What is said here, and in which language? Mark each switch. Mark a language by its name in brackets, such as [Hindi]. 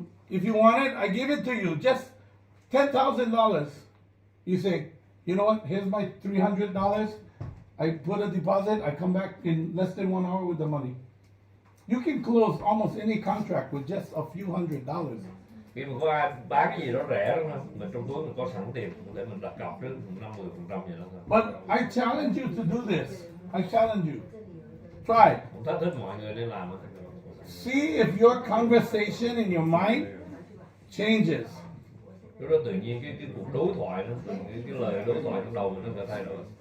[English] If you want it, I give it to you. Just $10,000. You say, you know what? Here's my $300. I put a deposit. I come back in less than 1 hour with the money. You can close almost any contract with just a few $100s. [Vietnamese] Khi mà có ai bán cái gì đó rẻ đúng không? Mình trong túi mình có sẵn tiền để mình đặt cọc trước 50% vậy đó thôi. [English] But I challenge you to do this. I challenge you. Try. [Vietnamese] Cũng thách thức mọi người nên làm. [English] See if your conversation in your mind changes. [Vietnamese] Lúc đó tự nhiên cái cuộc đối thoại nó, cái lời đối thoại trong đầu mình nó phải thay đổi.